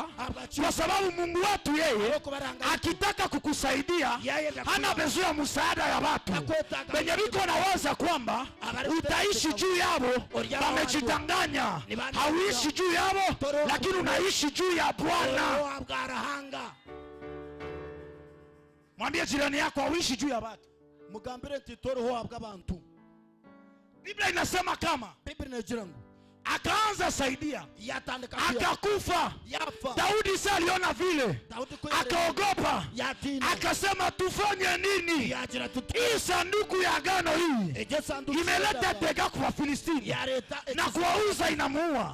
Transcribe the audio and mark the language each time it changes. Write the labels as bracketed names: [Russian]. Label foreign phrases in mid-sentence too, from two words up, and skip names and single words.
[Swahili] Kwa sababu Mungu wetu yeye akitaka kukusaidia hana besoin msaada ya watu benye biko nawaza kwamba utaishi juu yabo. Wamejitanganya, hauishi juu yabo, lakini unaishi juu ya Bwana. Mwambie jirani yako hauishi juu ya watu. [Kinyarwanda] Mugambire ntitoro ho abantu. [Swahili] Biblia inasema kama akaanza saidia, akakufa. Daudi sasa aliona vile, akaogopa, akasema tufanye nini? Hii sanduku ya agano hii imeleta tega kwa Filistini na kwa Uza inamuua.